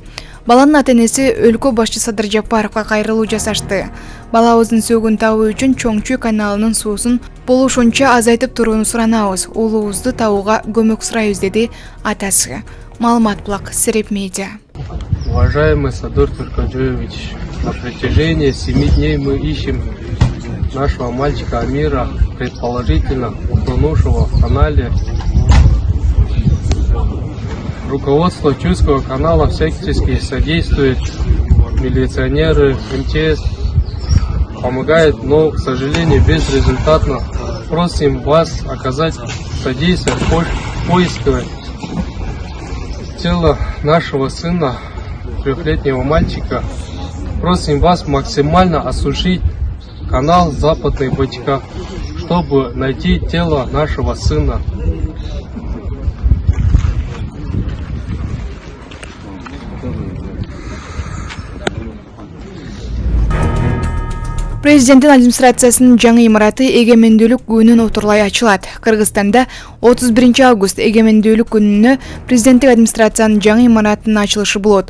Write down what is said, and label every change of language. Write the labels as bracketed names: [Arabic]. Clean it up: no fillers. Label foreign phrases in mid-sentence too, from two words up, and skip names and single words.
[Kyrgyz] Баланын ата-энеси өлкө башчы Садыр Жапаровго кайрылуу жасашты. Балабыздын сөөгүн табуу үчүн Чоңчуй каналынын суусун болушунча азайтып турууну суранабыз. Уулубузду табууга көмөк сурайбыз, деди атасы. Маалымат Булак, Сереп Медиа. [Russian] Уважаемый Садыр Туркаджоевич, на протяжении 7 дней мы ищем нашего мальчика Амира, предположительно утонувшего в канале. Руководство Чуйского канала всячески содействует, милиционеры, МЧС помогают, но, к сожалению, безрезультатно. Просим вас оказать содействие в поиске тела нашего сына, 3-летнего мальчика. Просим вас максимально осушить канал Западный Бочка, чтобы найти тело нашего сына. [Kyrgyz] Президенттин администрациясынын жаңы имараты эгемендүүлүк күнүнөн отурлай ачылат. Кыргызстанда 31 август эгемендүүлүк күнүнө президенттик администрациянын жаңы имаратынын ачылышы болот.